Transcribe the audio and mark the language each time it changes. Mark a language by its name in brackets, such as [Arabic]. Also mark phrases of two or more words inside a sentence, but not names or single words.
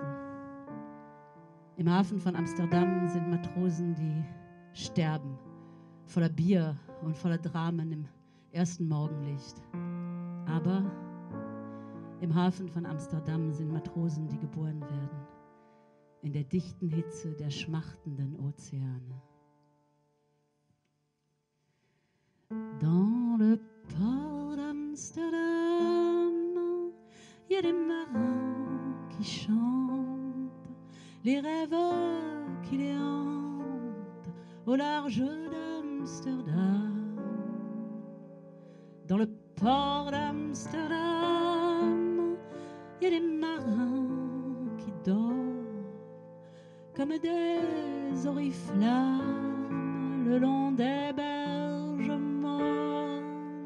[German] Im Hafen von Amsterdam sind Matrosen, die sterben, voller Bier und voller Dramen im ersten Morgenlicht. Aber im Hafen von Amsterdam sind Matrosen, die geboren werden, in der dichten Hitze der schmachtenden Ozeane. [French] Dans le port d'Amsterdam, il y a des marins qui chantent, les rêves qui les hantent au large d'Amsterdam. Dans le port d'Amsterdam, il y a des marins qui dorment comme des oriflammes le long des berges mornes.